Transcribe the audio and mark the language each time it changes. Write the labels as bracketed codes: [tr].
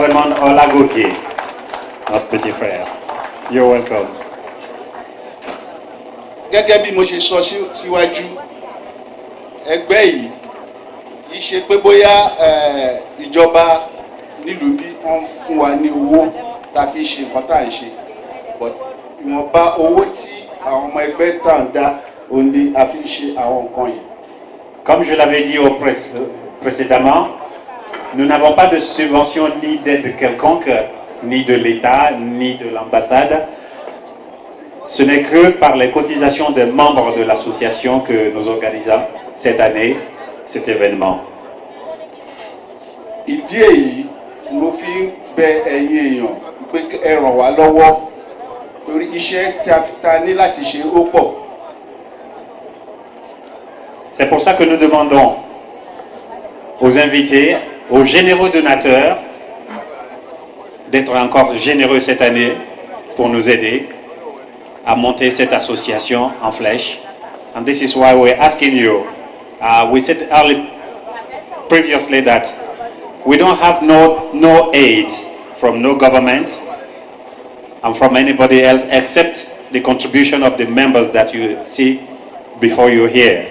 [fr] Raymond Olagoke, notre petit frère. [en] You're welcome. [yo] Gẹ́gẹ́ bí mo ṣe sọ síwájú, ẹgbẹ́ yìí kìí ṣe pé bóyá ìjọba nílùú bí wọ́n fún wa ní owó tá fi ṣe nǹkan tá à ń ṣe, but ìwọ̀nba owó tí àwọn ọmọ ẹgbẹ́ tá ń dá òun ni a fi ṣe àwọn nǹkan yìí. [fr] Comme je l'avais dit précédemment, nous n'avons pas de subvention ni d'aide quelconque, ni de l'État, ni de l'ambassade. Ce n'est que par les cotisations des membres de l'association que nous organisons cette année cet événement. [yo] Ìdí èyí mo fi ń bẹ ẹ̀yin èèyàn pé ẹ ràn wá lọ́wọ́ torí iṣẹ́ tí a ní láti ṣe ó pọ̀. [fr] C'est pour ça que nous demandons aux invités, aux généreux donateurs, d'être encore généreux cette année pour nous aider à monter cette association en flèche. [en] And this is why we're asking you. We said previously that we don't have no aid from no government and from anybody else except the contribution of the members that you see before you here.